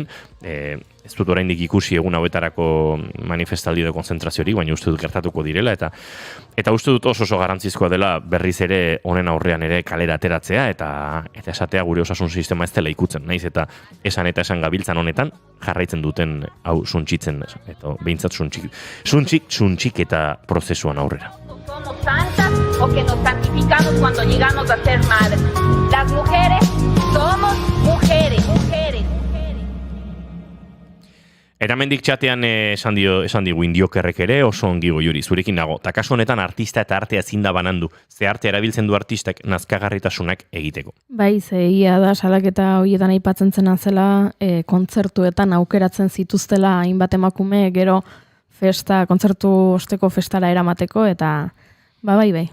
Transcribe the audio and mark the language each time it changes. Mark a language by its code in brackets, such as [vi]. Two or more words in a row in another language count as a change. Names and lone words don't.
[eu] Ez dut oraindik ikusi egun hauetarako manifestaldi edo konzentraziorik, baina uste dut gertatuko direla, eta uste dut oso garrantzizkoa dela berriz ere honen aurrean ere kalera ateratzea, eta esatea gure osasun sistema ez dela ikutzen, naiz eta esan gabiltzan honetan jarraitzen duten hau suntsitzen, eta behintzat suntsik eta prozesuan aurrera. [es] Somos santas o que nos santificamos cuando llegamos a ser madres. Las mujeres somos mujeres. [eu] Eramendik txatean esan digu Indiokerrek ere oso ongi Goiuri, zurekin nago. Ta kasu honetan artista eta artea ezin da banandu. Ze arte erabiltzen du artistak nazkagarritasunak egiteko. Bai, ia da salaketa horietan aipatzen zena zela, kontzertuetan aukeratzen zituztela hainbat emakume, gero kontzertu osteko festara eramateko, eta bai.